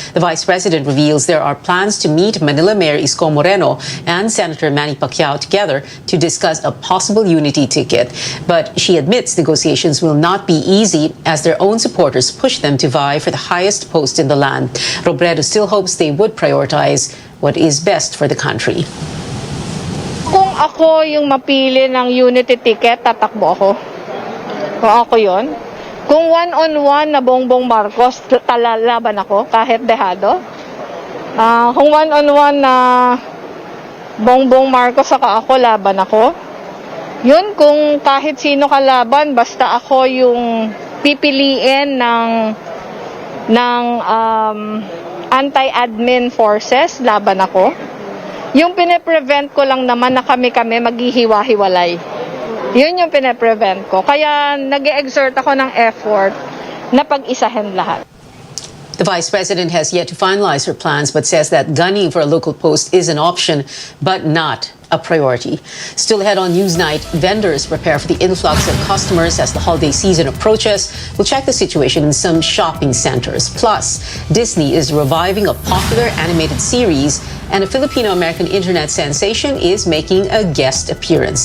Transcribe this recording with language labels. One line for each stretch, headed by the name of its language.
English: The vice president reveals there are plans to meet Manila Mayor Isko Moreno and Senator Manny Pacquiao together to discuss a possible unity ticket. But she admits negotiations will not be easy as their own supporters push them to vie for the highest post in the land. Robredo still hopes they would prioritize what is best for the country.
Filipino: Kung ako yung mapili ng unity ticket, tatakbo ako. Kung ako yon. Kung one-on-one na Bongbong Marcos, talalaban ako kahit dehado. Kung one-on-one na Bongbong Marcos saka ako, laban ako. Yun, kung kahit sino kalaban, basta ako yung pipiliin ng anti-admin forces, laban ako. Yung pine-prevent ko lang naman na kami maghihiwa-hiwalay. Yun yung pine-prevent ko. Kaya nag-exert ako ng effort na pag-isahin lahat.
English: The vice president has yet to finalize her plans, but says that gunning for a local post is an option, but not a priority. Still ahead on Newsnight, vendors prepare for the influx of customers as the holiday season approaches. We'll check the situation in some shopping centers. Plus, Disney is reviving a popular animated series, and a Filipino-American internet sensation is making a guest appearance.